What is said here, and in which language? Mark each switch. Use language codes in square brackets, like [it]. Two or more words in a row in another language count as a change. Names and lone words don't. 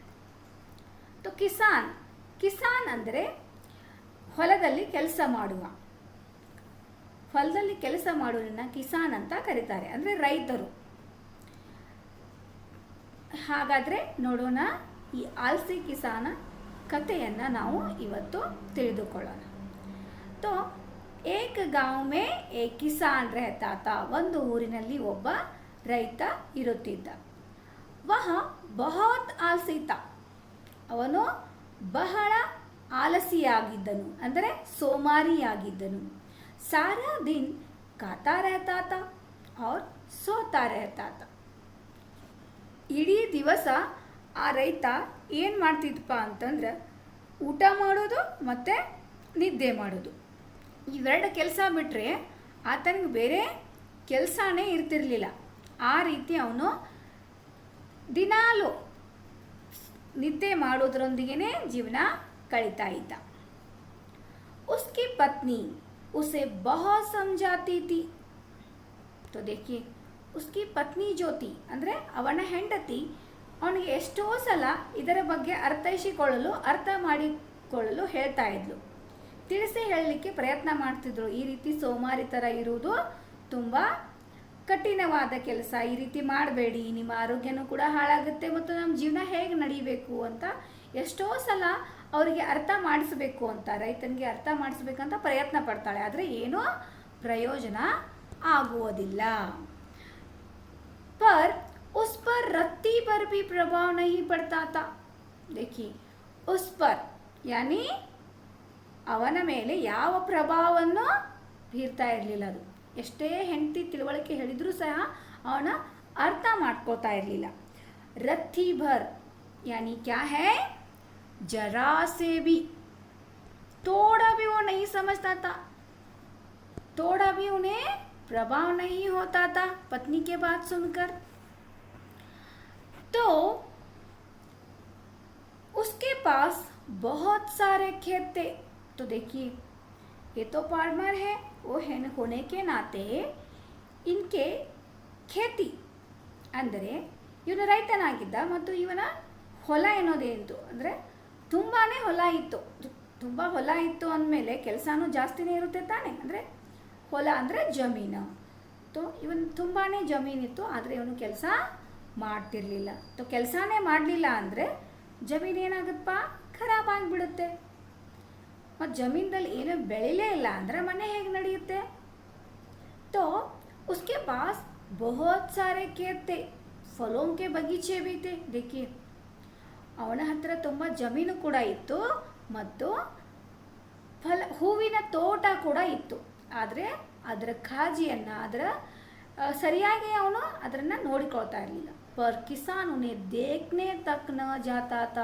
[kn] तो ಕಿಸಾನ್ ಅಂದರೆ ಹೊಲದಲ್ಲಿ ಕೆಲಸ ಮಾಡುವ, ಹೊಲದಲ್ಲಿ ಕೆಲಸ ಮಾಡುವನ್ನ ಕಿಸಾನ್ ಅಂತ ಕರೀತಾರೆ, ಅಂದರೆ ರೈತರು. ಹಾಗಾದರೆ ನೋಡೋಣ ಈ [hi] आलसी किसान [kn] ಕಥೆಯನ್ನು ನಾವು ಇವತ್ತು ತಿಳಿದುಕೊಳ್ಳೋಣ. [hi] तो एक गांव में एक किसान रहता था. [kn] ಒಂದು ಊರಿನಲ್ಲಿ ಒಬ್ಬ ರೈತ ಇರುತ್ತಿದ್ದ. [hi] वह बहुत आलसी था. [kn] ಅವನು ಬಹಳ ಆಲಸಿಯಾಗಿದ್ದನು, ಅಂದರೆ ಸೋಮಾರಿಯಾಗಿದ್ದನು. [hi] सारा दिन खाता रहता था और सोता रहता था. [kn] ಇಡೀ ದಿವಸ ಆ ರೈತ ಏನು ಮಾಡ್ತಿದ್ದಪ್ಪ ಅಂತಂದ್ರೆ ಊಟ ಮಾಡೋದು ಮತ್ತು ನಿದ್ದೆ ಮಾಡೋದು. ಇವೆರಡು ಕೆಲಸ ಬಿಟ್ಟರೆ ಆತನಿಗೆ ಬೇರೆ ಕೆಲಸನೇ ಇರ್ತಿರಲಿಲ್ಲ. ಆ ರೀತಿ ಅವನು ದಿನಾಲು ನಿದ್ದೆ ಮಾಡೋದ್ರೊಂದಿಗೆ ಜೀವನ ಕಳೀತಾ ಇದ್ದ. [hi] उसकी पत्नी उसे बहुत समझाती थी. तो देखिए, उसकी पत्नी जो थी, [kn] ಅಂದರೆ ಅವನ ಹೆಂಡತಿ ಅವನಿಗೆ ಎಷ್ಟೋ ಸಲ ಇದರ ಬಗ್ಗೆ ಅರ್ಥ ಮಾಡಿಕೊಳ್ಳಲು ಹೇಳ್ತಾ ಇದ್ಲು. ತಿಳಿಸಿ ಹೇಳಲಿಕ್ಕೆ ಪ್ರಯತ್ನ ಮಾಡ್ತಿದ್ರು. ಈ ರೀತಿ ಸೋಮಾರಿ ಥರ ಇರುವುದು ತುಂಬ ಕಠಿಣವಾದ ಕೆಲಸ ಈ ರೀತಿ ಮಾಡಬೇಡಿ, ನಿಮ್ಮ ಆರೋಗ್ಯನೂ ಕೂಡ ಹಾಳಾಗುತ್ತೆ ಮತ್ತು ನಮ್ಮ ಜೀವನ ಹೇಗೆ ನಡಿಬೇಕು ಅಂತ ಎಷ್ಟೋ ಸಲ ಅವರಿಗೆ ಅರ್ಥ ಮಾಡಿಸಬೇಕು ಅಂತ, ರೈತನಿಗೆ ಅರ್ಥ ಮಾಡಿಸ್ಬೇಕಂತ ಪ್ರಯತ್ನ ಪಡ್ತಾಳೆ, ಆದರೆ ಏನೂ ಪ್ರಯೋಜನ ಆಗುವುದಿಲ್ಲ. [hi] पर उस पर रत्ती पर भी प्रभाव नहीं पड़ता था. देखिए उस पर यानी [kn] ಅವನ ಮೇಲೆ ಯಾವ ಪ್ರಭಾವವನ್ನು ಬೀರ್ತಾ ಇರಲಿಲ್ಲ. ಅದು ಎಷ್ಟೇ ಹೆಂಡತಿ ತಿಳುವಳಿಕೆ ಹೇಳಿದರೂ ಸಹ ಅವನ ಅರ್ಥ ಮಾಡ್ಕೋತಾ ಇರಲಿಲ್ಲ. [hi] रत्ती भर यानी क्या है, जरा से भी, थोड़ा भी वो नहीं समझता था, थोड़ा भी उन्हें प्रभाव नहीं होता था पत्नी के बात सुनकर. तो उसके पास बहुत सारे खेत थे. तो देखिए ये तो फार्मर है, वो होने के नाते इनके खेती [kn] ಅಂದರೆ ಇವನು ರೈತನಾಗಿದ್ದ ಮತ್ತು ಇವನ ಹೊಲ ಎನ್ನೋದೇನಿತ್ತು ಅಂದರೆ ತುಂಬಾ ಹೊಲ ಇತ್ತು. ತುಂಬ ಹೊಲ ಇತ್ತು ಅಂದಮೇಲೆ ಕೆಲಸನೂ ಜಾಸ್ತಿನೇ ಇರುತ್ತೆ ತಾನೆ. ಅಂದರೆ ಹೊಲ ಅಂದರೆ ಜಮೀನು. ತೋ ಇವನು ತುಂಬಾ ಜಮೀನಿತ್ತು, ಆದರೆ ಇವನು ಕೆಲಸ ಮಾಡ್ತಿರ್ಲಿಲ್ಲ. ತೋ ಕೆಲಸನೇ ಮಾಡಲಿಲ್ಲ ಅಂದರೆ ಜಮೀನು ಏನಾಗುತ್ತಪ್ಪ, ಖರಾಬ್ ಆಗಿಬಿಡುತ್ತೆ. ಮತ್ತು ಜಮೀನಲ್ಲಿ ಏನೂ ಬೆಳಿಲೇ ಇಲ್ಲ ಅಂದರೆ ಮನೆ ಹೇಗೆ ನಡೆಯುತ್ತೆ. [hi] तो उसके पास बहुत सारे खेत थे, फलों के बगीचे भी थे. [kn] देखिए ಅವನ ಹತ್ರ ತುಂಬ ಜಮೀನು ಕೂಡ ಇತ್ತು ಮತ್ತು ಹೂವಿನ ತೋಟ ಕೂಡ ಇತ್ತು. ಆದರೆ ಅದರ ಕಾಳಜಿಯನ್ನು ಸರಿಯಾಗಿ ಅವನು ಅದನ್ನು ನೋಡಿಕೊಳ್ತಾ ಇರಲಿಲ್ಲ. [hi] पर किसान उन्हें देखने तक न जाता था.